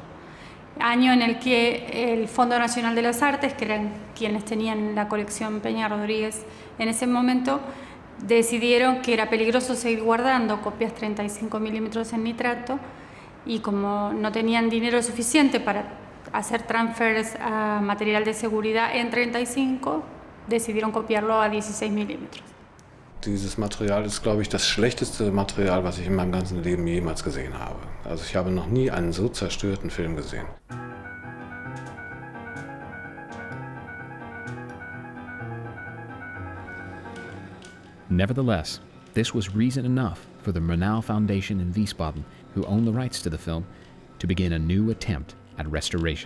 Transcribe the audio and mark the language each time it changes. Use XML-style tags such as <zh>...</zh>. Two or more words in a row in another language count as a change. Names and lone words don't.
<es>Año en el que el Fondo Nacional de las Artes, que eran quienes tenían la colección Peña Rodríguez en ese momento, decidieron que era peligroso seguir guardando copias 35 milímetros en nitrato y como no tenían dinero suficiente para hacer transfers a material de seguridad en 35, decidieron copiarlo a 16 milímetros.</es> <de>Dieses Material ist, glaube ich, das schlechteste Material, was ich in meinem ganzen Leben jemals gesehen habe. Also ich habe noch nie einen so zerstörten Film gesehen.</de> <en>Nevertheless, this was reason enough for the Murnau Foundation in Wiesbaden, who own the rights to the film, to begin a new attempt at restoration.</en>